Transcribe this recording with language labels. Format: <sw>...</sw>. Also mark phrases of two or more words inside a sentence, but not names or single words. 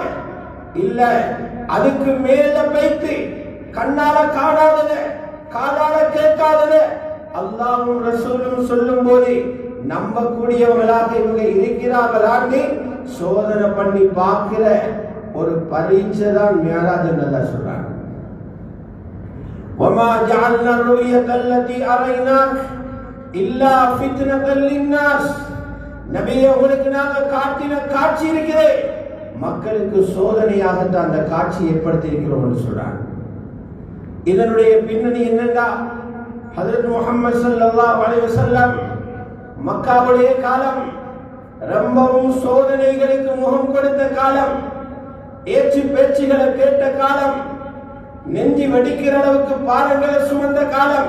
<ta>இல்ல, அதுக்கு மேல வைத்து கண்ணால காணாதத, காதால கேட்காதத அல்லாஹ்வும் ரசூலும் சொல்லும் போது நம்பக்கூடியவங்களாக இவங்க இருக்கிறார்களான்னு சோதனை பண்ணி பார்க்கிற ஒரு பரீட்சை தான் மிஅராஜ் என்று சொல்றாங்க.</ta> <ar>وَمَا جَعَلْنَا الرُّؤْيَةَ الَّتِي أَرَيْنَاكَ إِلَّا فِتْنَةً لِلنَّاسِ.</ar> <ta>நபியே, உங்களுக்கு நாங்க காட்டின காட்சி இருக்கிறே, மக்களுக்கு சோதனையாகத்தான் அந்த காட்சி ஏற்படுத்தி இருக்கிறோம் என்று சொல்றாங்க. இதனுடைய பின்னணி என்னன்னா, ஹஜ்ரத் முஹம்மது</ta> <ar>صلى الله عليه وسلم</ar> <ta>மக்காவுடைய காலம் ரொம்பவும் சோதனைகளுக்கு முகம் கொடுத்த காலம், ஏச்சு பேச்சுகளை கேட்ட காலம், நெஞ்சி வெடிக்கிற அளவுக்கு பாரங்களை சுமந்த காலம்.</ta>